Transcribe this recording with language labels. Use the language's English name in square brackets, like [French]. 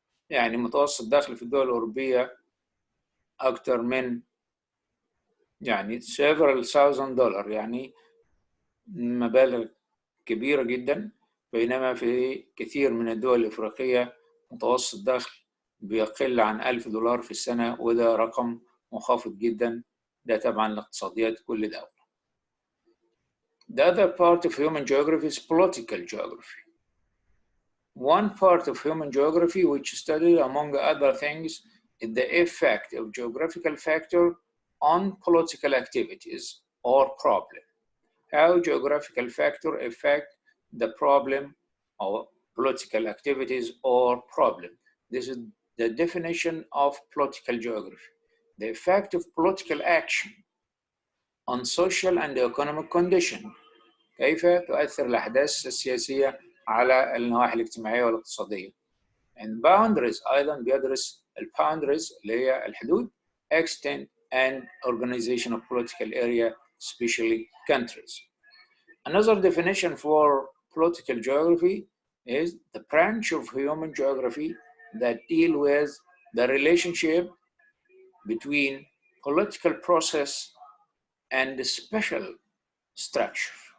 [Arabic] يعني متوسط دخل في الدول الأوروبية أكثر من يعني [English] several [Arabic] $1,000، يعني مبالغ كبيرة جدا، بينما في كثير من الدول الأفريقية متوسط دخل بيقل عن $1,000 في السنة، وده رقم منخفض جدا، ده طبعا لاقتصاديات كل دولة. [English] The other part of human geography is political geography. One part of human geography which studies, among other things, is the effect of geographical factor on political activities or problem. How geographical factor affect the problem or political activities or problem. This is the definition of political geography. The effect of political action on social and economic condition. [Arabic] كيف تؤثر الأحداث السياسية على النواحي الاجتماعية والاقتصادية. [English] And boundaries، [Arabic] أيضا بيدرس [English] boundaries [Arabic] اللي هي الحدود، [English] extent and organization of political area, especially countries. Another definition for political geography is the branch of human geography that deal with the relationship between political process and the special structure.